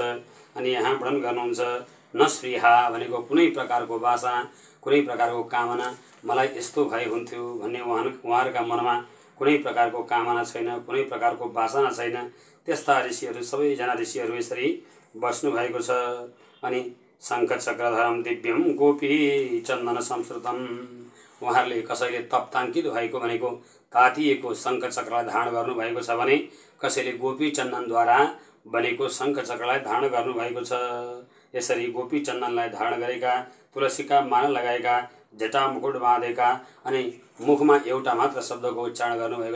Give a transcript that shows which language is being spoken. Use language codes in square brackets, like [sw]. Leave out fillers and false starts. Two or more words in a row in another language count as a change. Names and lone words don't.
[ne] अनि यहाँ वर्णन गर्नुहुन्छ न स्पृहा भनेको कुनै प्रकारको वासना कुनै प्रकारको कामना मलाई यस्तो भए हुन्थ्यो भन्ने उहाँहरूका मनमा कुनै प्रकारको कामना छैन कुनै प्रकारको वासना छैन। त्यस्ता ऋषिहरू सबैजना ऋषिहरू यसरी बस्नु भएको छ। अनि [sa] शङ्ख चक्रधरम दिव्यम गोपी चन्दन संस्कृतम [ne] उहाँहरूले कसैले तप्ताङ्कित भएको भनेको तातिएको शङ्ख चक्रलाई धारण गर्नुभएको छ भने कसैले गोपी चन्दनद्वारा बनेको शङ्ख चक्रलाई धारण गर्नुभएको छ। यसरी गोपी चन्दनलाई धारण गरेका तुलसीका माला लगाएका जटा मुकुट बाँधेका अनि मुखमा एउटा मात्र शब्दको उच्चारण गर्नुभएको छ।